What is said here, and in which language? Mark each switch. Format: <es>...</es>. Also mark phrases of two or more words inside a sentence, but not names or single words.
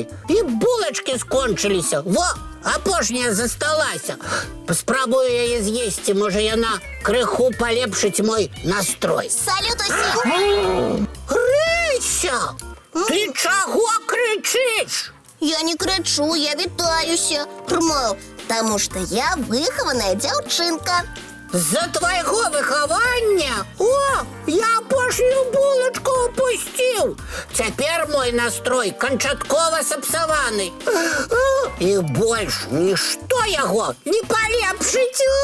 <be>І булачкі скончыліся. Во, апошняя засталася. Паспрабую яе з'есці, можа яна крыху палепшыць мой настрой. Салют усім! Грыся! Ты чаго крычыш?</be> <ru>Я не кричу,</ru> <be>я вітаюся. Мол,</be> <ru>тому что</ru> <be>я выхованная дзяўчынка. З-за твайго выхавання? О, я апошнюю булачку упусціў. Цяпер мой настрой канчаткова сапсаваны. І больш нішто яго не палепшыць.</be>